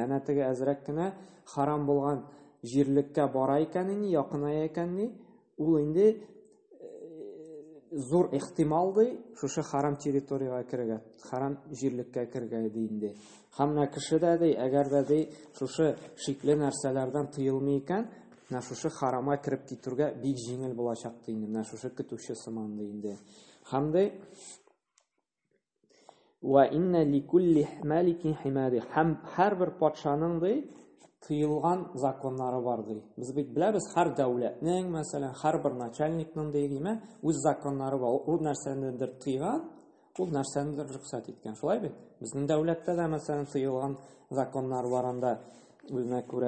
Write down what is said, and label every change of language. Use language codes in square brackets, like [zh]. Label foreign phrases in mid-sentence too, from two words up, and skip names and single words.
[tt] Әнә теге әзрәк кенә харам булган җирлеккә бара икән инде, якыная икән ди, ул инде зур ихтимал ди, шушы харам территорияга кергән, харам җирлеккә кергән ди инде. Һәм менә кеше дә ди, әгәр дә ди шушы шикле нәрсәләрдән тыелмый икән, менә шушы харамга кирип китәргә бик җиңел булачак ди инде. Менә шушы көтүче сыман ди инде. Һәм ди [ar] وإن لكل ملك حمى. [tt] Һәм һәрбер патшаның ди тыелган законнары бар ди. Без бит беләбез, һәр дәүләтнең, мәсәлән, һәрбер начальникның дигеме, үз законнары бар. Ул нәрсәнедер тыйган, ул нәрсәнедер рөхсәт иткән. Шулай бит? Безнең дәүләттә дә мәсәлән тыелган законнар бар анда үзенә күрә.